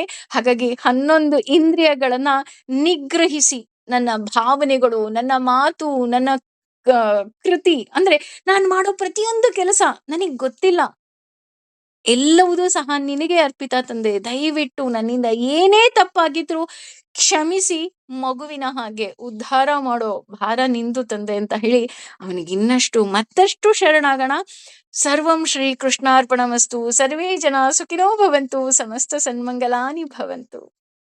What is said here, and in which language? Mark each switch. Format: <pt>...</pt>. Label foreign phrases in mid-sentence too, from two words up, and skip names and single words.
<kn>ಹಾಗಾಗಿ 11 ಇಂದ್ರಿಯಗಳನ್ನ ನಿಗ್ರಹಿಸಿ, ನನ್ನ ಭಾವನೆಗಳು, ನನ್ನ ಮಾತು, ನನ್ನ ಕೃತಿ, ಅಂದ್ರೆ ನಾನ್ ಮಾಡೋ ಪ್ರತಿಯೊಂದು ಕೆಲಸ ನನಗ್ ಗೊತ್ತಿಲ್ಲ. ಎಲ್ಲವುದೂ ಸಹ ನಿನಗೆ ಅರ್ಪಿತ ತಂದೆ. ದಯವಿಟ್ಟು ನನ್ನಿಂದ ಏನೇ ತಪ್ಪಾಗಿದ್ರು ಕ್ಷಮಿಸಿ, ಮಗುವಿನ ಹಾಗೆ ಉದ್ಧಾರ ಮಾಡೋ ಭಾರ ನಿಂದು ತಂದೆ ಅಂತ ಹೇಳಿ ಅವನಿಗೆ ಇನ್ನಷ್ಟು ಮತ್ತಷ್ಟು ಶರಣಾಗೋಣ.</kn> <sa>ಸರ್ವಂ ಶ್ರೀ ಕೃಷ್ಣಾರ್ಪಣಮಸ್ತು. ಸರ್ವೇ ಜನ ಸುಖಿನೋ ಭವಂತು. ಸಮಸ್ತ ಸನ್ಮಂಗಲಾನಿ ಭವಂತು.</sa>